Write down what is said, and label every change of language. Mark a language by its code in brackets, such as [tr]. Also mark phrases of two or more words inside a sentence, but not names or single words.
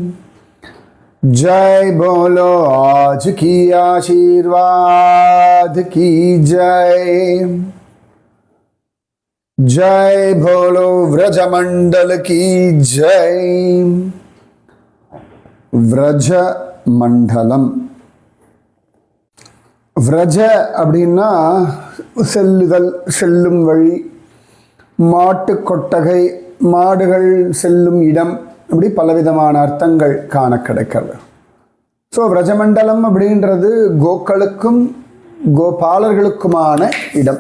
[hi] जय बोलो आज की आशीर्वाद की जय। जय बोलो व्रजमंडल की जय। [ta] व्रज மண்டலம். விரஜ அப்படின்னா செல்லுதல், செல்லும் வழி, மாட்டு கொட்டகை, மாடுகள் செல்லும் இடம், இப்படி பலவிதமான அர்த்தங்கள் காண கிடைக்கிறது. ஸோ விரஜமண்டலம் அப்படின்றது கோக்களுக்கும் கோபாலர்களுக்குமான இடம்.